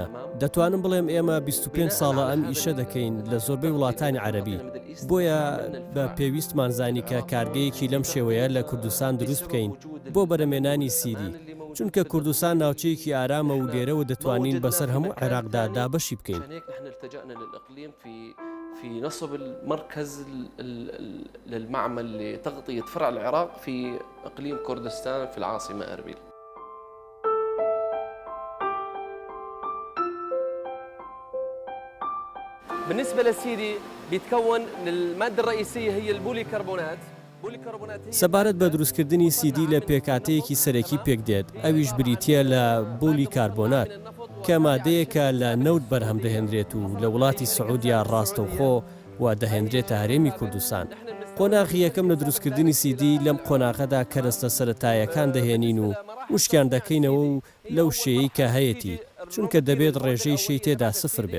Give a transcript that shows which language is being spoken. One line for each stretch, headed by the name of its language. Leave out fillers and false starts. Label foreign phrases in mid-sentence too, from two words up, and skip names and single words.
Central Kurdish: دەتوانم بڵێم ئێمە 25 ساڵە ئەم ئیشە دەکەین لە زۆربەی وڵاتانی عەرەبی. بۆیە بە پێویستمان زانی کە کارگەیەکی لەم شێوەیە لە کوردستان دروست بکەین بۆ بەرهەمێنانی سیدی، چونکە کوردستان ناوچەیەکی ئارامە و لێرەوە دەتوانین بەسەر هەموو عێراقدا دابەشی بکەین.
Arabic: في نصب المركز للمعمل لتغطية فرع العراق في إقليم كردستان في العاصمة أربيل. بالنسبة للسيدي بيتكون من المادة الرئيسية هي البوليكربونات.
Central Kurdish: سەبارەت بە دروستکردنی سیدی لە پێکاتەیەکی سەرەکی پێک دێت، ئەویش بریتیە لە بۆلیکاربۆنات کە مادەیەکە لە نەوت بەرهەم دەهێنرێت و لە وڵاتی سعودیا ڕاستەوخۆ و دەهێنرێتە هەرێمی کوردستان. قۆناغی یەکەم لە دروستکردنی سیدی لەم قۆناغەدا کەرەستە سەرەتایەکان دەهێنین و وشکیان دەکەینەوە و لەو شێیەی کە هەیەی، چونکە دەبێت ڕێژەی شەی تێدا سفر بێت.